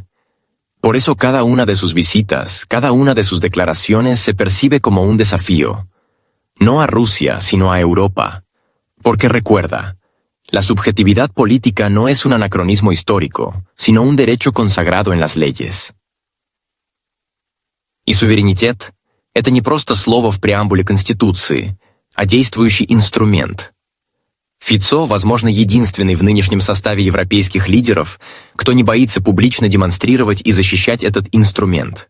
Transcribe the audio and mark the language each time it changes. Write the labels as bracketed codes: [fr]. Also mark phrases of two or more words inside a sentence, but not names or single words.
[es] Por eso cada una de sus visitas, cada una de sus declaraciones se percibe como un desafío, no a Rusia, sino a Europa, porque recuerda, La subjetividad política no es un anacronismo histórico, sino un derecho consagrado en las leyes. [ru] И суверенитет – это не просто слово в преамбуле Конституции, а действующий инструмент. Фицо, возможно, единственный в нынешнем составе европейских лидеров, кто не боится публично демонстрировать и защищать этот инструмент.